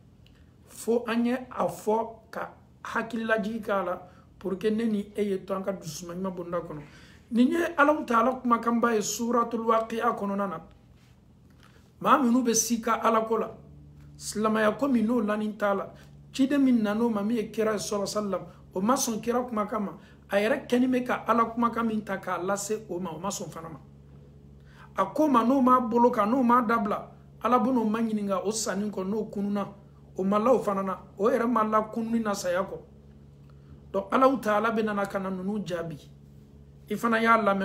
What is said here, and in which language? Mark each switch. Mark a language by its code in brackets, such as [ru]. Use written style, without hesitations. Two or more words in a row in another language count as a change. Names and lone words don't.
[bm] fo an ye a fɔ ka hakililajigi k'a la [fr] pour que [bm] ne ni e ye to an ka dusuma ɲuman bonda kɔnɔ nin ye Allahu Taala kumakanba ye suratul waqi'a kɔnɔna na maa minnu bɛ sika alako la silamɛya ko min n'o lanin t'a la ciden min nan'o ma min ye kira [ar] صلى الله عليه وسلم [bm] o ma sɔn kira kumakan ma a yɛrɛ kɛni bɛ ka ala kumakan min ta k'a lase o ma o ma sɔn fana ma a ko ma n'o m'a bolo kan n'o m'a dabila ala bɛ n'o ma ɲininka o sanni kɔ n'o kununa o ma la o fana na o yɛrɛ ma la kununi na saya kɔ donc Allahu Taala bɛ nana ka na ninnu jaabi i fana y'a lamɛn